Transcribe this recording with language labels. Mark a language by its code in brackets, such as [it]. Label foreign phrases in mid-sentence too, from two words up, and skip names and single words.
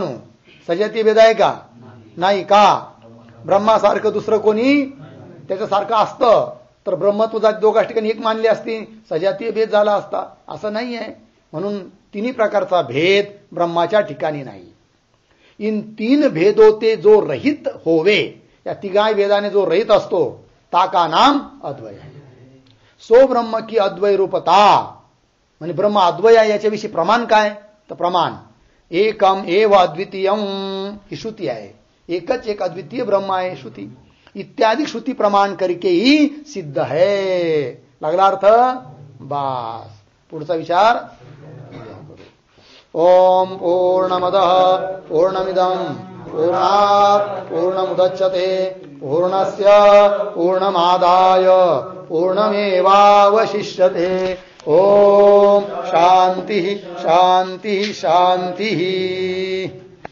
[mr] सजातीय भेद आहे का? नाही. का? ब्रह्मासारखं दुसरं कोणी त्याच्यासारखं असतं तर ब्रह्मत्व जाती दोघा ठिकाणी एक मानली असती, सजातीय भेद झाला असता. असं नाही आहे. म्हणून 3 प्रकारचा भेद ब्रह्माच्या ठिकाणी नाही. [hi] इन 3 भेदों ते जो रहित होवे, [mr] या 3 भेदाने जो रहित असतो [hi] ता का नाम [mr] अद्वय आहे. [hi] सो ब्रह्म की अद्वय रूपता. [mr] म्हणजे ब्रह्म अद्वय आहे याच्याविषयी प्रमाण काय? तर प्रमाण [sa] एकम एव अद्वितीयम [mr] ही श्रुती आहे. एकच एक अद्वितीय ब्रह्म आहे श्रुती. [hi] इत्यादि श्रुती प्रमाण करके ही सिद्ध है. [mr] लागला अर्थ? बास. पुढचा विचार. [sa] ओम पूर्णमदः पूर्णमिदं पूर्णात् पूर्णमुदच्यते पूर्णस्य पूर्णमादाय पूर्णमेवावशिष्यते. ओम शांति शांति शांति.